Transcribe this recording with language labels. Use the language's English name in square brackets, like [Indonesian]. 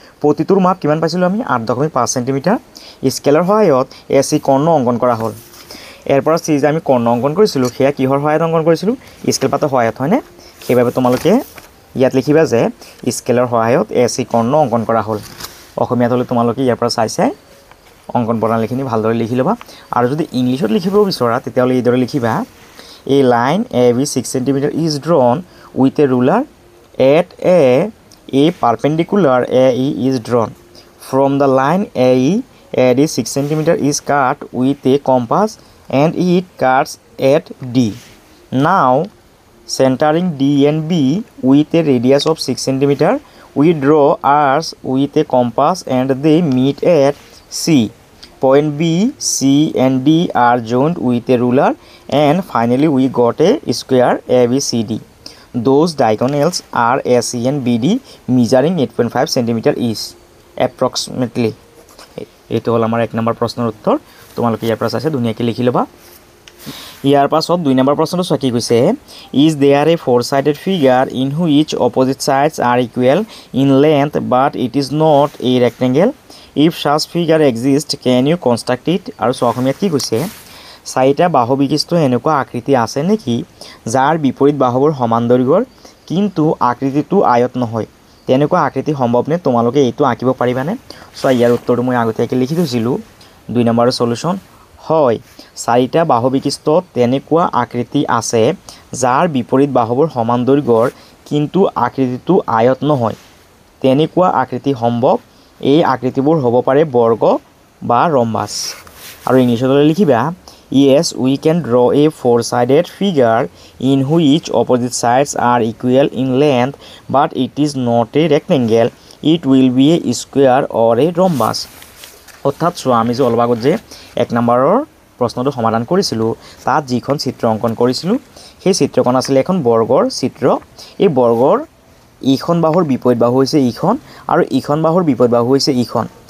[Assamese] প্ৰতিটোৰ মাপ কিমান পাইছিলোঁ আমি? 8.5 চেণ্টিমিটাৰ। স্কেলৰ সহায়ত AC কৰ্ণ অংকন কৰা হ'ল। ইয়াৰ পৰা C যে আমি কৰ্ণ অংকন কৰিছিলোঁ সেয়া কিহৰ সহায়ত অংকন কৰিছিলোঁ? স্কেল পাতৰ সহায়ত হয়নে? সেইবাবে তোমালোকে ইয়াত লিখিবা যে স্কেলৰ সহায়ত AC কৰ্ণ অংকন কৰা হ'ল। অসমীয়াত হ'লে তোমালোকে ইয়াৰ পৰা চাই অংকন প্ৰণালীখিনি ভালদৰে লিখি ল'বা। আৰু যদি ইংলিছত লিখিব বিচৰা তেতিয়াহ'লে এইদৰে লিখিবা, [English] A line AB 6 cm is drawn with a ruler at a perpendicular AE is drawn. From the line AE, AD 6 cm is cut with a compass and it cuts at D. Now, centering D and B with a radius of 6 cm, we draw arcs with a compass and they meet at C. Point B, C and D are joined with a ruler and finally we got a square ABCD. Those diagonals are AC and BD measuring 8.5 cm each approximately. [Assamese] এইটো হ'ল আমাৰ 1 number প্ৰশ্নৰ উত্তৰ। তোমালোকে ইয়াৰ পৰা চাইছে ধুনীয়াকৈ লিখি ল'বা। ইয়াৰ পাছত 2 নম্বৰ প্ৰশ্নটো চোৱা কি কৈছে? [English] Is there a four-sided figure in which opposite sides are equal in length but it is not a rectangle? If such figure exists, can you construct it? [Assamese] আৰু অসমীয়াত কি কৈছে? 4টা বাহু বিশিষ্ট এনেকুৱা আকৃতি আছে নেকি যাৰ বিপৰীত বাহুবোৰ সমান দৈৰ্ঘ্যৰ কিন্তু আকৃতিটো আয়ত নহয়? তেনেকুৱা আকৃতি সম্ভৱনে? তোমালোকে এইটো আঁকিব পাৰিবানে? চ' ইয়াৰ উত্তৰটো মই আগতীয়াকৈ লিখি থৈছিলোঁ। 2 নম্বৰৰ সলিউশ্যন হয়, 4টা বাহু বিশিষ্ট তেনেকুৱা আকৃতি আছে যাৰ বিপৰীত বাহুবোৰ সমান দৈৰ্ঘ্যৰ কিন্তু আকৃতিটো আয়ত নহয়। তেনেকুৱা আকৃতি সম্ভৱ। এই আকৃতিবোৰ হ'ব পাৰে বৰ্গ বা ৰম্বাস। আৰু ইংলিছত লিখিবা, [English] Yes, we can draw a four-sided figure in which opposite sides are equal in length, but it is not a rectangle. It will be a square or a rhombus. [Assamese] অৰ্থাৎ চোৱা আমি যে অলপ আগত যে 1 নম্বৰৰ প্ৰশ্নটো সমাধান কৰিছিলোঁ তাত যিখন চিত্ৰ অংকন কৰিছিলোঁ সেই চিত্ৰখন আছিলে এখন বৰ্গৰ চিত্ৰ। এই বৰ্গৰ ইখন বাহুৰ বিপৰীত বাহু হৈছে ইখন আৰু ইখন বাহুৰ বিপৰীত বাহু হৈছে ইখন।